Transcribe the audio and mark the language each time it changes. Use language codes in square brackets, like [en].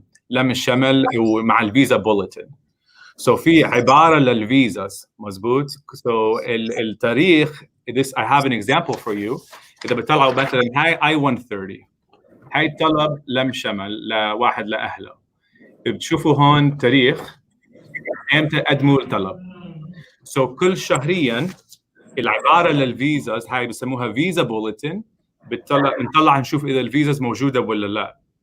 [ar] لم الشمل ومع الفيزا بوليتن. سو في عباره للفيزاز مزبوط. سو التاريخ [en] this I have an example for you. [ar] اذا بتطلعوا مثلا هاي I-130 هاي طلب لم شمل لواحد لاهله، بتشوفوا هون تاريخ امتى قدموا الطلب. سو كل شهريا العباره للفيزاز هاي بسموها فيزا بوليتن، نطلع نشوف اذا الفيزاز موجوده ولا لا.